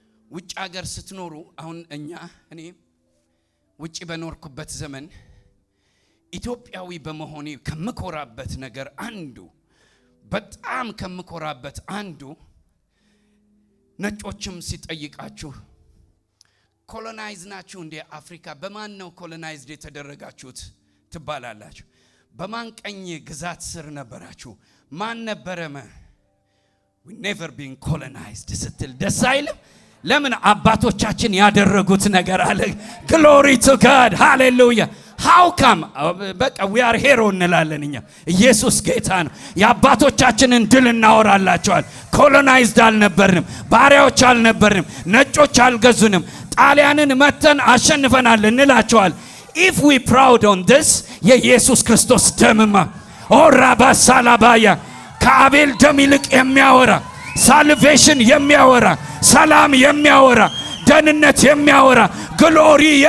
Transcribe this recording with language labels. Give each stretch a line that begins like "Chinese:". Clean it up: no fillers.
Amharic: ውጭ ሀገር ስትኖሩ አሁን እኔ ውጭ በኖርኩበት ዘመን ኢትዮጵያዊ በመሆኔ ከምኮራበት ነገር አንዱ በጣም ከምኮራበት አንዱ ነጮችም ሲጠይቃችሁ ኮሎናይዝ ናችሁ እንደ አፍሪካ በማን ነው ኮሎናይዝድ የተደረጋችሁት ትባላላችሁ። በማን ቀኝ ግዛት ስር ነበራችሁ? ማን ነበረመ?
English: we never been colonized
Amharic: ስትል ደስ አይልም? ለምን? አባቶቻችን ያደረጉት ነገር አለ።
English: glory to God hallelujah. how come
Amharic: በቃ
English: we are hero
Amharic: እንላለን እኛ። ኢየሱስ ጌታ ነው። የአባቶቻችንን ድል እናወራላቸዋል። ኮሎናይዝድ አልነበርንም፣ ባሪያዎች አልነበርንም፣ ነጮች አልገዙንም፣ ጣሊያንን መተን አሸንፈናል እንላቸዋል።
English: if we proud on this
Amharic: የኢየሱስ ክርስቶስ ደምማ ኦራባ ሳላባያ ከአቤል ደም ይልቅ የሚያወራ ሳልቬሽን የሚያወራ ሰላም የሚያወራ ደህንነት የሚያወራ ግሎሪ